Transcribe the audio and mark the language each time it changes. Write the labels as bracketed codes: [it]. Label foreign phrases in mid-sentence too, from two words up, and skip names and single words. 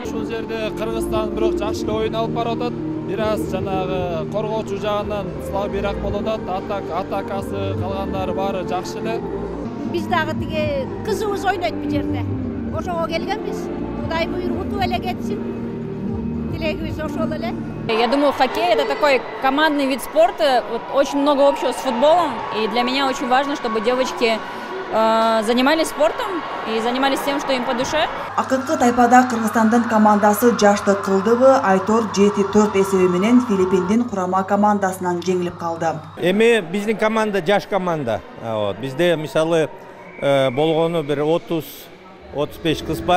[ky] Ушул жерде Кыргызстан бирок жакшы ойун алып барып атат. Бир аз жанагы коргоочу жагынан слабыйраак болуп атат. Атакасы калгандары баары жакшы эле. Биз дагы тиги кызыбыз ойнойт бул жерде. Ошого келгенбиз. Кудай буйругутуп эле кетсин. Тилегибиз ошол эле. [ru] Я думаю, хоккей – это такой командный вид спорта, вот, очень много общего с футболом, и для меня очень важно, чтобы девочки занимались спортом и занимались тем, что им по душе. [ky] Акыркы тайпада Кыргызстандын командасы Жаштык Кылдыбы Айтор 7-4 эсеби менен Филиппиндин курама командасынан жеңилип калды. Эми биздин команда жаш команда. Бизде мисалы болгону бир 30-35 кыз бар.